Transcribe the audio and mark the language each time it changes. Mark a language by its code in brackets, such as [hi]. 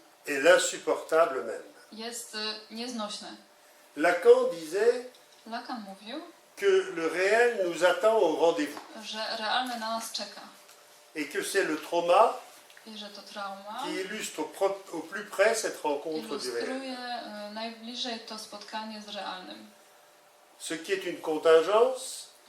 [fr] est l'insupportable même. [pl] jest nieznośne. [fr] Lacan disait [pl] Lacan mówił, [fr] que le réel nous attend au rendez-vous [pl] że realne na nas czeka [fr] et que c'est le trauma [pl] i że to trauma [fr] qui illustre au plus près cette rencontre du réel. [pl] ilustruje najbliżej to spotkanie z realnym. [fr] Ce qui est une contingence